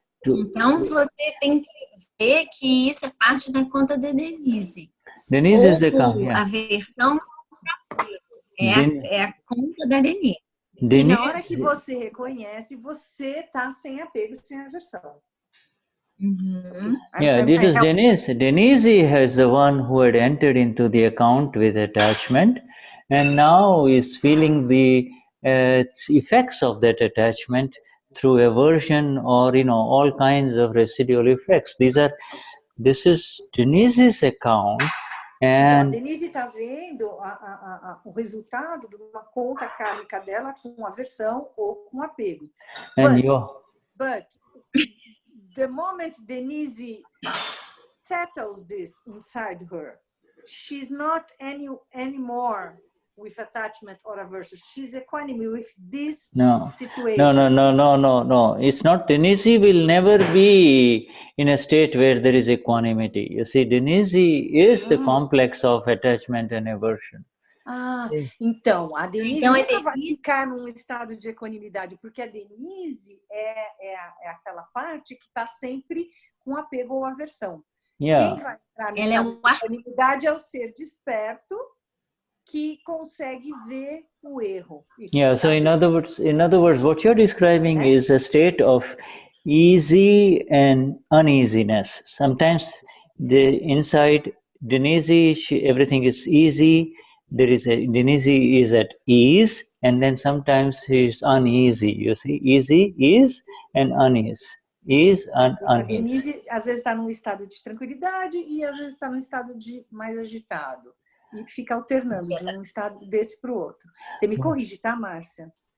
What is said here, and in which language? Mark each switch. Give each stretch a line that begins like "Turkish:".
Portuguese: então você tem que ver que isso é parte da conta da Denize.
English: Denize is the account,
Portuguese: A versão é a conta da Denize. E na hora que você reconhece, você está sem apego, sem aversão.
English: Yeah, it is Denize. Denize has the one who had entered into the account with attachment and now is feeling the effects of that attachment through aversion or, all kinds of residual effects. This is Denize's account.
Portuguese: Então, a Denize está vendo o resultado de uma conta kármica dela com aversão ou com apego.
English: But the moment Denize settles this inside her, she's not anymore with attachment or aversion. She's equanimous with this situation. No. It's not. Denize will never be in a state where there is equanimity. You see, Denize is the complex of attachment and aversion.
Portuguese: Então, a Denize nunca vai ficar num estado de equanimidade, porque a Denize é aquela parte que está sempre com apego ou aversão.
English: Yeah.
Portuguese: Quem vai entrar no estado de equanimidade é o ser desperto, que consegue ver o erro.
English: Yeah, so in other words, what you're describing is a state of easy and uneasiness. Sometimes inside Denize, everything is easy. Denize is at ease, and then sometimes he's uneasy. You see, easy, ease, and unease. Ease and unease.
Portuguese: A Denize às vezes está num estado de tranquilidade e às vezes está num estado de mais agitado. E fica alternando de um estado desse para o outro. Você me corrige, tá, Marcia?